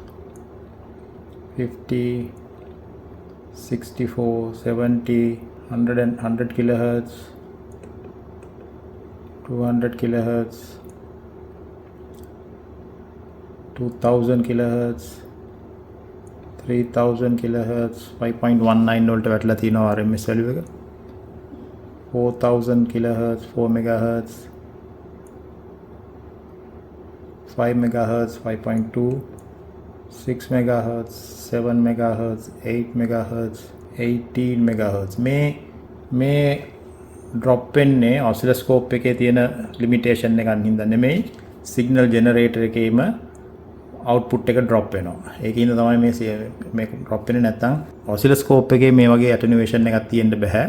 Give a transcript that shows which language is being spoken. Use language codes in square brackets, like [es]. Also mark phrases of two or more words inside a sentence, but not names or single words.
[en] 50, 64, 70, 100 kilohertz, 200 kilohertz, 2000 kilohertz, 3000 kilohertz, 5.19 [si] වලට වැටලා තියෙනවා [en] RMS value එක. 4000 kilohertz, 4 megahertz, 5 megahertz, 5.2, 6 megahertz, 7 megahertz, 8 megahertz, 18 megahertz. [si] මේ drop වෙන්නේ oscilloscope එකේ තියෙන limitation එකකින් හින්දා නෙමෙයි, [en] signal generator [si] එකේම output එක drop වෙනවා. ඒකින්ද තමයි මේ drop වෙන්නේ. නැත්නම් oscilloscope එකේ මේ වගේ attenuation එකක් තියෙන්න බෑ.